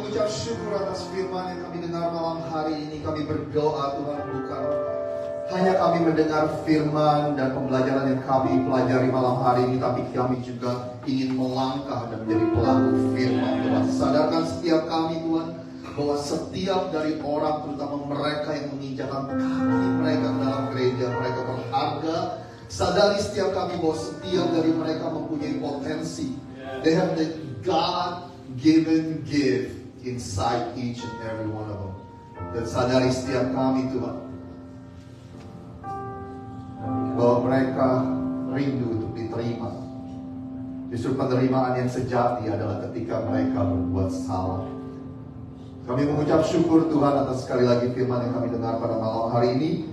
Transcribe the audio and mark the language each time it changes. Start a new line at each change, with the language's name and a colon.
Indonesian: syukur atas firman yang kami dengar malam hari ini. Kami berdoa Tuhan, bukan hanya kami mendengar firman dan pembelajaran yang kami pelajari malam hari ini, tapi kami juga ingin melangkah dan menjadi pelaku firman Tuhan. Sadarkan setiap kami Tuhan, bahwa setiap dari orang, terutama mereka yang menginjakkan kaki mereka ke dalam gereja, mereka berharga. Sadari setiap kami bahwa setiap dari mereka mempunyai potensi.
English: They have the God-given gift inside each and every one of them.
Indonesian: Dan sadari setiap kami Tuhan, bahwa mereka rindu untuk diterima. Justru penerimaan yang sejati adalah ketika mereka berbuat salah. Kami mengucap syukur Tuhan atas sekali lagi firman yang kami dengar pada malam hari ini.